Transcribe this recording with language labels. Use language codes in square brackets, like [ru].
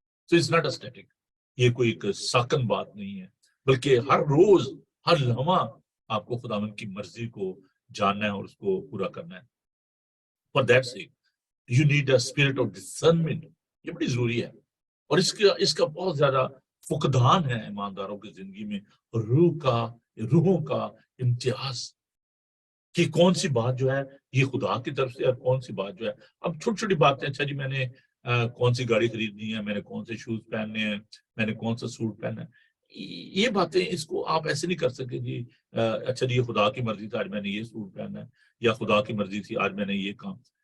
[en] so it's not a static, [ur] یہ کوئی ایک ساکن بات نہیں ہے, بلکہ ہر روز ہر لمحہ آپ کو خداوند کی مرضی کو جاننا ہے اور اس کو پورا کرنا ہے. [en] For that sake, you need a spirit of discernment. [ur] یہ بڑی ضروری ہے. اور اس کا بہت زیادہ فقدان ہے ایمانداروں کی زندگی میں, روحوں کا امتیاز کہ کون سی بات جو ہے یہ خدا کی طرف سے اور کون سی بات جو ہے. اب چھوٹی چھوٹی باتیں, اچھا جی میں نے کون سی گاڑی خریدنی ہے, میں نے کون سے شوز پہننے ہیں, میں نے کون سا سوٹ پہننا ہے, یہ باتیں اس کو آپ ایسے نہیں کر سکتے جی اچھا جی یہ خدا کی مرضی تھی آج میں نے یہ سوٹ پہننا ہے, یا خدا کی مرضی تھی آج میں نے یہ کام.